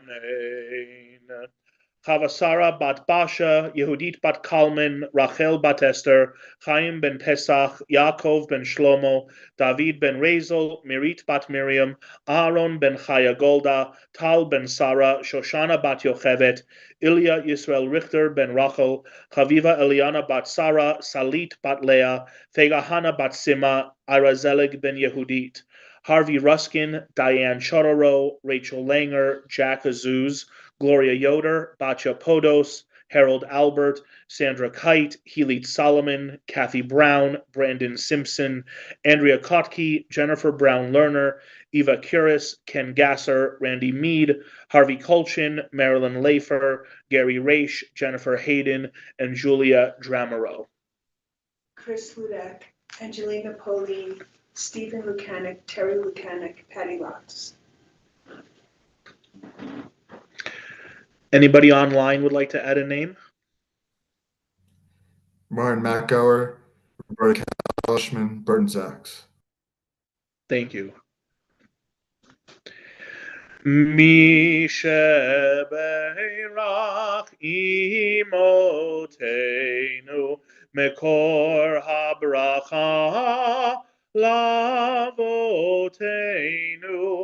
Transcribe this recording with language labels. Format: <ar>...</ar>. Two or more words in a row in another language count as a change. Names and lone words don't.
<en>Chavasara bat Basha, Yehudit bat Kalman, Rachel bat Esther, Chaim ben Pesach, Yaakov ben Shlomo, David ben Razel, Mirit bat Miriam, Aaron ben Chaya Golda, Tal ben Sarah, Shoshana bat Yochevet, Ilya Yisrael Richter ben Rachel, Chaviva Eliana bat Sarah, Salit bat Leah, Fegahana bat Sima, Irazelig ben Yehudit, Harvey Ruskin, Diane Chororo, Rachel Langer, Jack Azuz, Gloria Yoder, Batya Podos, Harold Albert, Sandra Kite, Healy Solomon, Kathy Brown, Brandon Simpson, Andrea Kotke, Jennifer Brown Lerner, Eva Curis, Ken Gasser, Randy Mead, Harvey Colchin, Marilyn Lafer, Gary Raish, Jennifer Hayden, and Julia Dramero. Chris Hudak, Angelina Poli, Stephen Lukanik, Terry Lukanik, Patty Lotz. Anybody online would like to add a name? Martin Macgower, Roberta Kalishman, Burton Sachs. Thank you.</en> <he>מי שברך אמותינו מקור הברכה לאבותינו.</he>